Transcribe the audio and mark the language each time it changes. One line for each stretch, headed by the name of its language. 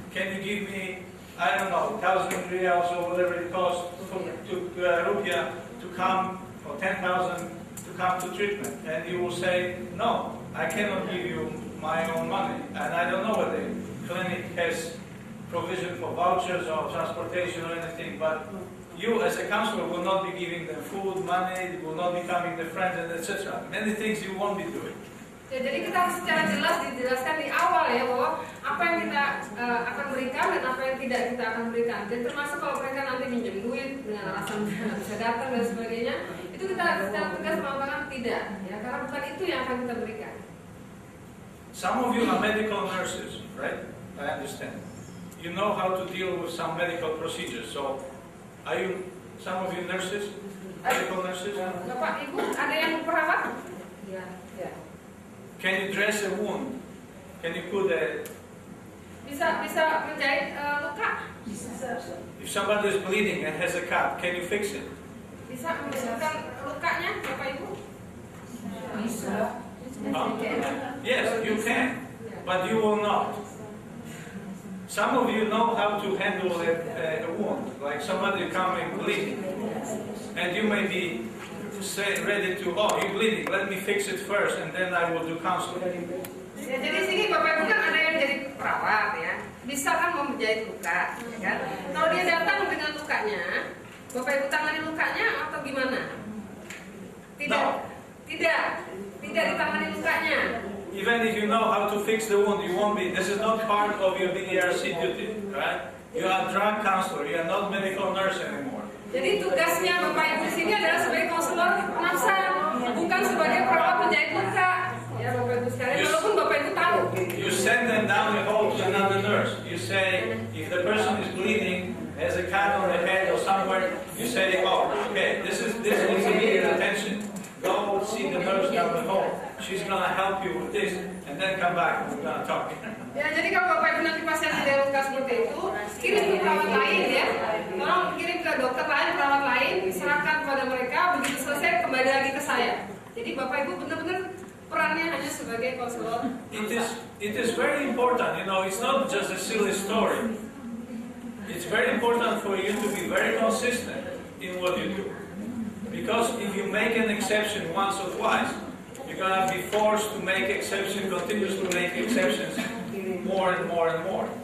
English: Can you give me, I don't know, 1,000 reals or whatever it costs to rupiah to come, or 10,000 to come to treatment? And you will say, no, I cannot give you my own money, and I don't know whether the clinic has provision for vouchers or transportation or anything, but you as a counselor will not be giving them food, money, will not be coming their friends, and etc. Many things you won't be doing.
Indonesian: Ya, jadi kita harus secara jelas dijelaskan di awal ya bahwa apa yang kita akan berikan dan apa yang tidak kita akan berikan. Dan termasuk kalau mereka nanti minjem duit dengan alasan bisa datang dan sebagainya, itu kita secara tegas mengatakan tidak, ya karena bukan itu yang akan kita berikan.
English: Some of you are medical nurses, right? I understand. You know how to deal with some medical procedures. So, are you some of you nurses? Medical nurses?
Indonesian: Bapak, Ibu, ada yang perawat? Ya, ya.
English: Can you dress a wound? Can you put a...
Indonesian: Bisa menjahit luka? Bisa.
English: If somebody is bleeding and has a cut, can you fix it?
Indonesian: Bisa membersihkan lukanya, Bapak Ibu? Bisa.
English: Yes, you can, but you will not. Some of you know how to handle a wound, like somebody coming bleeding, and you may be ready to, oh, you're bleeding, let me fix it first, and then I will do counseling.
Indonesian: Ya, jadi sini Bapak Ibu kan ada yang jadi perawat ya, bisa kan menjahit luka, ya kan? Kalau dia datang dengan lukanya, Bapak Ibu tangani lukanya atau gimana? Tidak ditangani lukanya.
English: Even if you know how to fix the wound, you won't be. This is not part of your BDRC duty, right? You are drug counselor. You are not medical nurse anymore.
Indonesian: Jadi tugasnya Bapak Ibu di sini adalah sebagai konselor penafsar, bukan sebagai perawat penjahit luka. Ya Bapak Ibu sekalian, walaupun Bapak Ibu tahu.
English: You send them down the hall to another nurse. You say, if the person is bleeding, has a cut on the head or somewhere, you say, oh, okay, this needs immediate attention. Go see the nurse down the hall. She's gonna help you with this, and then come back and we're gonna talk.
Indonesian: Ya, jadi kalau Bapak Ibu nanti pasien ada luka seperti itu, kirim ke perawat lain ya. Tolong kirim ke dokter lain, perawat lain, serahkan kepada mereka, begitu selesai kembali lagi ke saya. Jadi Bapak Ibu benar-benar perannya hanya sebagai konselor.
English: It is very important, you know, it's not just a silly story. It's very important for you to be very consistent in what you do. Because if you make an exception once or twice, you're going to be forced to make exceptions, continuously make exceptions, more and more and more.